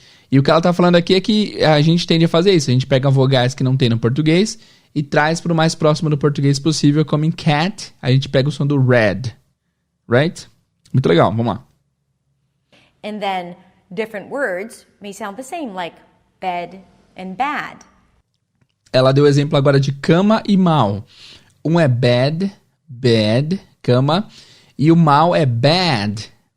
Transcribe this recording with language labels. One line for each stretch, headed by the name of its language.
Portuguese: E o que ela está falando aqui é que a gente tende a fazer isso. A gente pega vogais que não tem no português e traz para o mais próximo do português possível, como em cat, a gente pega o som do red,
English: right?
Portuguese: Muito legal, vamos lá.
English: And then different words may sound the same, like bed and bad.
Portuguese: Ela deu exemplo agora de cama e mal. Um é bed, cama, e o mal é bad.